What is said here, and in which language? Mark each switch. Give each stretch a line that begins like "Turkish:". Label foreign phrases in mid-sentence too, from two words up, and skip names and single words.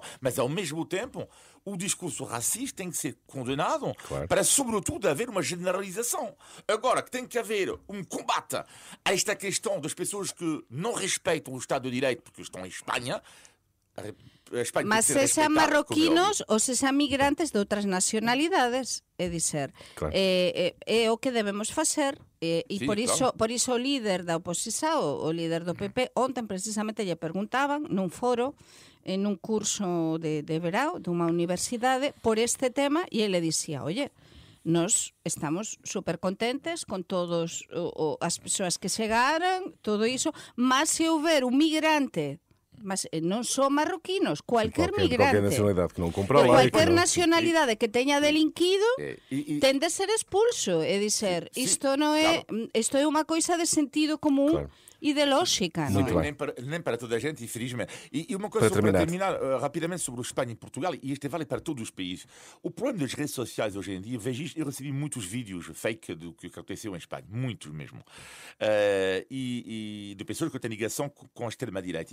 Portuguese: Mas, ao mesmo tempo, o discurso racista tem que ser condenado para, sobretudo, haver uma generalização. Agora, que tem que haver um combate a esta questão das pessoas que não respeitam o Estado de Direito porque estão em Espanha.
Galician: Mas se sean marroquinos ou se sean migrantes de outras nacionalidades, é dizer, é o que debemos facer, e por iso o líder da oposición, o líder do PP, ontem precisamente lle perguntaban nun foro, en un curso de verão dunha universidade, por este tema, e ele dicía, oye, nós estamos super contentes con todas as persoas que chegaran, todo iso, mas se houver un migrante, mas non son marroquinos, cualquier migrante, qualquer nacionalidade que non compra lá, cualquier nacionalidade que teña delinquido ten de ser expulso, é dizer, isto non é, isto é unha coisa de sentido común ideológica,
Portuguese: não é? Nem para toda a gente, infelizmente. E uma coisa para terminar rapidamente sobre a Espanha e Portugal, e isto vale para todos os países. O problema das redes sociais hoje em dia, vejo isto, eu recebi muitos vídeos fake do que aconteceu em Espanha, muitos mesmo, e de pessoas que têm ligação com a extrema-direita.